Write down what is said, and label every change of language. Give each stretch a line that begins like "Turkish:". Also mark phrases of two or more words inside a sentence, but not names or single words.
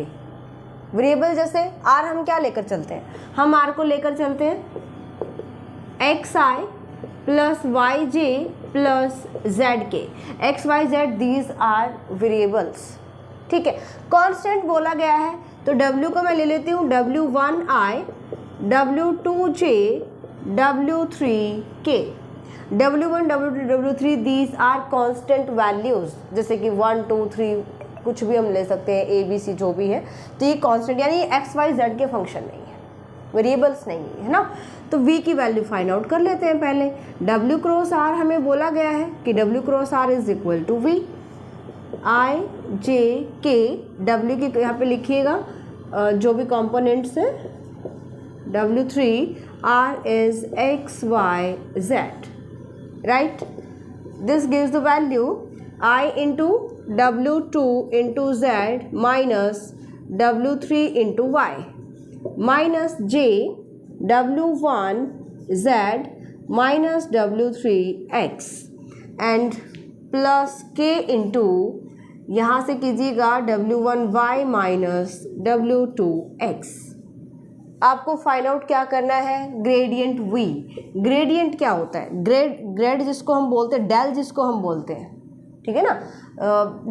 Hindi: वेरिएबल जैसे R हम क्या लेकर चलते हैं, हम R को लेकर चलते हैं xi प्लस वाई जे प्लस जेड के।
English: x y z these are variables,
Hindi: ठीक है। कांस्टेंट बोला गया है तो W को मैं ले लेती हूँ W1i, W2j, W3k। W1, W2, W3
English: these are constant values,
Hindi: जैसे कि 1, 2, 3 कुछ भी हम ले सकते हैं, ABC जो भी है। तो ये कांस्टेंट यानी एक्स वाई जेड के फंक्शन नहीं है, वेरिएबल्स नहीं है ना। तो V की वैल्यू
English: find out
Hindi: कर लेते हैं पहले। W क्रॉस R हमें बोला गया है कि W क्रॉस R
English: is equal to
Hindi: V I J K। W की यहाँ पे लिखिएगा जो भी कंपोनेंट्स है,
English: W3 R is X Y Z, right? This gives the value I into W2 into Z minus W3 into Y minus J W1 Z minus W3 X and plus K into
Hindi: यहाँ से कीजिएगा
English: W1 Y माइनस W2 X।
Hindi: आपको
English: find out
Hindi: क्या करना है, ग्रेडियंट V। ग्रेडियंट क्या होता है, ग्रेड जिसको हम बोलते हैं, डेल जिसको हम बोलते हैं, ठीक है ना।